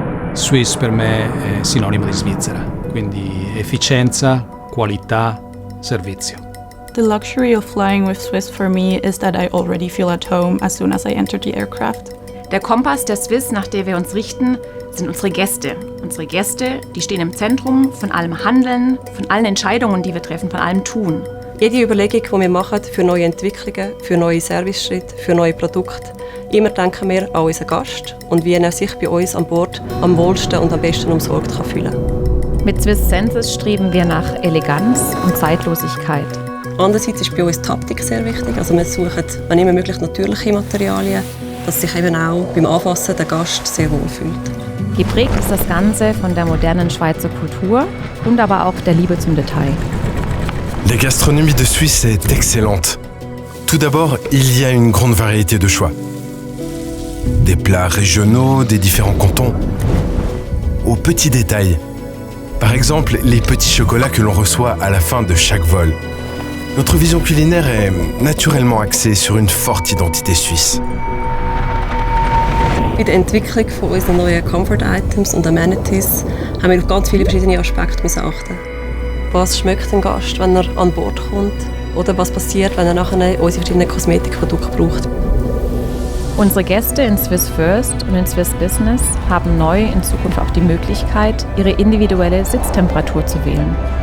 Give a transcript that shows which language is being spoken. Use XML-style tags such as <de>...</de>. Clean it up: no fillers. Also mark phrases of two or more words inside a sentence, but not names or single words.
<it>Swiss per me è sinonimo di Svizzera, quindi efficienza, qualità, servizio.</it> <en>The luxury of flying with Swiss for me is that I already feel at home as soon as I enter the aircraft.</en> <de>Der Kompass der Swiss, nach dem wir uns richten, sind unsere Gäste. Unsere Gäste, die stehen im Zentrum von allem Handeln, von allen Entscheidungen, die wir treffen, von allem Tun. Jede Überlegung, die wir machen für neue Entwicklungen, für neue Service-Schritte, für neue Produkte, immer denken wir an unseren Gast und wie er sich bei uns an Bord am wohlsten und am besten umsorgt kann fühlen. Mit Swiss Senses streben wir nach Eleganz und Zeitlosigkeit. Andererseits ist bei uns die Haptik sehr wichtig. Also wir suchen, wenn immer möglich, natürliche Materialien, dass sich eben auch beim Anfassen der Gast sehr wohl fühlt. Geprägt ist das Ganze von der modernen Schweizer Kultur und aber auch der Liebe zum Detail.</de> <fr>La gastronomie de Suisse est excellente. Tout d'abord, il y a une grande variété de choix. Des plats régionaux, des différents cantons, aux petits détails. Par exemple, les petits chocolats que l'on reçoit à la fin de chaque vol. Notre vision culinaire est naturellement axée sur une forte identité suisse.</fr> <de>Bei der Entwicklung von unseren neuen Comfort-Items und Amenities haben wir auf ganz viele verschiedene Aspekte achten. Was schmeckt ein Gast, wenn er an Bord kommt? Oder was passiert, wenn er nachher unsere verschiedenen Kosmetikprodukte braucht? Unsere Gäste in Swiss First und in Swiss Business haben neu in Zukunft auch die Möglichkeit, ihre individuelle Sitztemperatur zu wählen.</de>